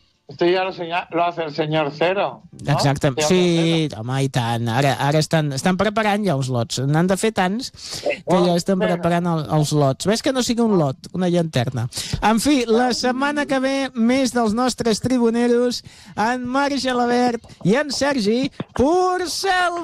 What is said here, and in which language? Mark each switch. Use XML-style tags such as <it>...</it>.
<es>Usted ya lo hace el señor Cero, ¿no?</es> <ca>Exacte. Sí, home, i tant. Ara estan preparant ja els lots. N'han de fer tants que ja estan preparant els lots. Ves que no sigui un lot, una llanterna. En fi, la setmana que ve, més dels nostres tribuneros, en Marc Gelabert i en Sergi Purcell.</ca>